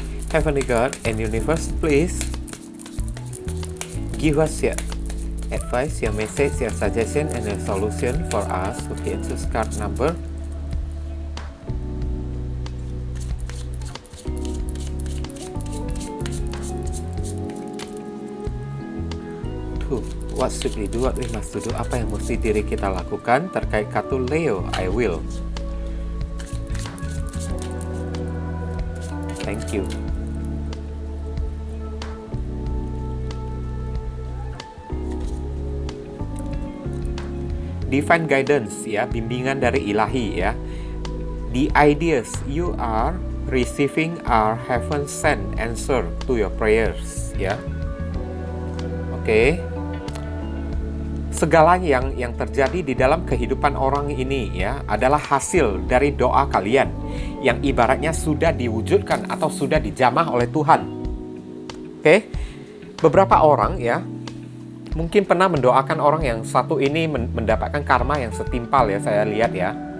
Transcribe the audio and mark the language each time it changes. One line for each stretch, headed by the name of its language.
English: Heavenly God and Universe, please give us your advice, your message, your suggestion, and a solution for us who can choose card number 2. What should we do? What we must do?
Indonesian: Apa yang mesti diri kita lakukan terkait kartu Leo?
English: I will. Thank you. Divine guidance
Indonesian: ya, bimbingan dari ilahi ya.
English: The ideas you are receiving are heaven sent answer to your prayers ya.
Indonesian: Oke. Segala yang terjadi di dalam kehidupan orang ini ya adalah hasil dari doa kalian yang ibaratnya sudah diwujudkan atau sudah dijamah oleh Tuhan. Oke. Beberapa orang ya mungkin pernah mendoakan orang yang satu ini mendapatkan karma yang setimpal ya, saya lihat ya.